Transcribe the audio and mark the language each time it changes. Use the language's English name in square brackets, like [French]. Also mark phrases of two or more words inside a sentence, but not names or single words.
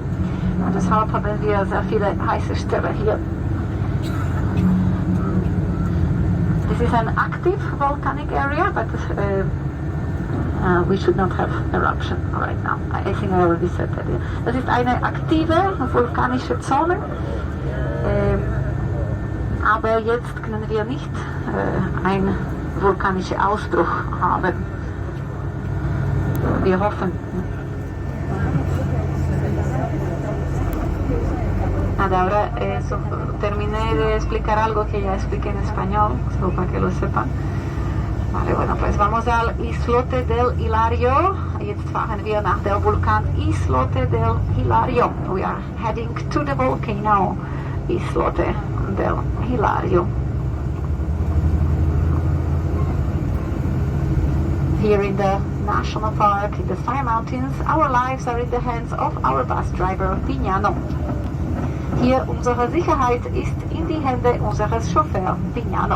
[German] Und deshalb haben wir sehr viele heiße Stellen hier. [English] This is an active volcanic area, but we should not have eruption right now. I think I already said that. [German] Das ist eine aktive vulkanische Zone. Aber jetzt können wir nicht einen vulkanischen Ausbruch haben. Wir hoffen. [Spanish] Ahora terminé de explicar algo que ya expliqué en español, solo para que lo sepan. Vale, bueno, pues vamos al Islote del Hilario. [German] Jetzt fahren wir nach der Vulkan Islote del Hilario. [English] We are heading to the volcano Islote del Hilario. Here in the national park, in the Fire Mountains, our lives are in the hands of our bus driver, Piñano. [German] Hier unsere Sicherheit ist in die Hände unseres Chauffeurs, Piñano.